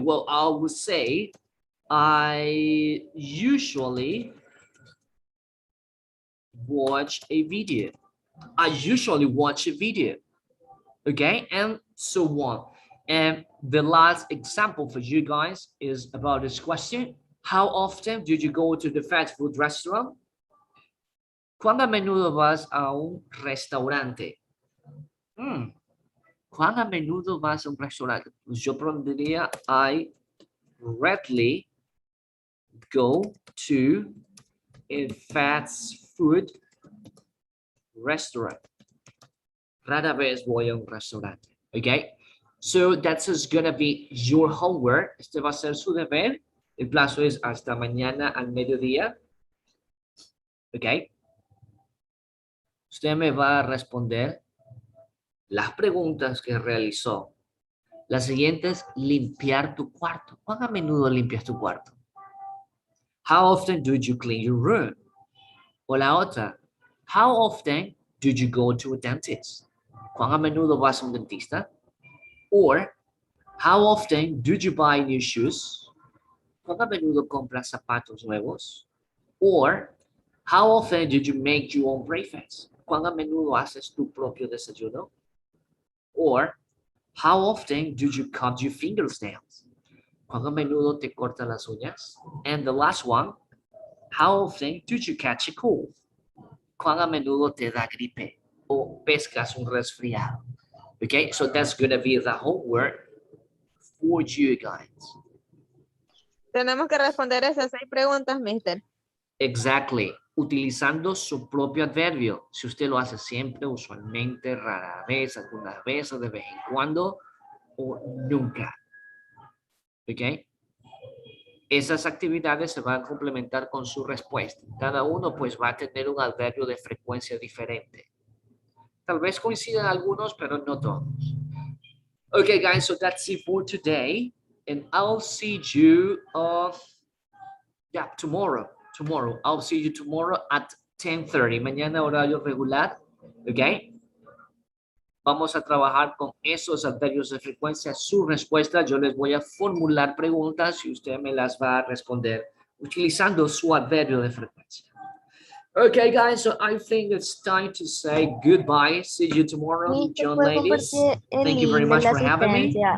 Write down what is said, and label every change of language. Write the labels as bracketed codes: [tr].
[en] Well, I would say I usually watch a video. I usually watch a video. Okay, and so on. And the last example for you guys is about this question. How often do you go to the fast food restaurant? [es] ¿Cuán a menudo vas a un restaurante? ¿Cuán a menudo vas a un restaurante? Pues yo pondría [en] I rarely go to a fast food restaurant. [es] Rara vez voy a un restaurante. [en] Okay? So that's just gonna be your homework. [es] Este va a ser su deber. El plazo es hasta mañana al mediodía. Okay? Usted me va a responder las preguntas que realizó. La siguiente es limpiar tu cuarto. ¿Cuán a menudo limpias tu cuarto? [en] How often do you clean your room? [es] O la otra, [en] how often do you go to a dentist? [es] ¿Cuán a menudo vas a un dentista? [en] Or, how often do you buy new shoes? [es] ¿Cuán a menudo compras zapatos nuevos? [en] Or, how often do you make your own breakfast? [es] ¿Cuán a menudo haces tu propio desayuno? [en] Or, how often do you cut your fingernails? [es] ¿Cuán a menudo te cortas las uñas? [en] And the last one, how often do you catch a cold? [es] ¿Cuán a menudo te da gripe o pescas un resfriado? [en] Okay, so that's gonna be the homework for you guys. [es] Tenemos que responder esas 6 preguntas, mister. Exactly. Utilizando su propio adverbio. Si usted lo hace siempre, usualmente, rara vez, algunas veces, de vez en cuando o nunca. ¿Ok? Esas actividades se van a complementar con su respuesta. Cada uno pues va a tener un adverbio de frecuencia diferente. Tal vez coincidan algunos, pero no todos. [en] Okay, guys, so that's it for today. And I'll see you tomorrow. I'll see you tomorrow at 10:30. [es] Mañana horario regular. Okay. Vamos a trabajar con esos adverbios de frecuencia. Su respuesta, yo les voy a formular preguntas y usted me las va a responder utilizando su adverbio de frecuencia. [en] Okay, guys, so I think it's time to say goodbye. See you tomorrow, John ladies. Thank you very much for having me.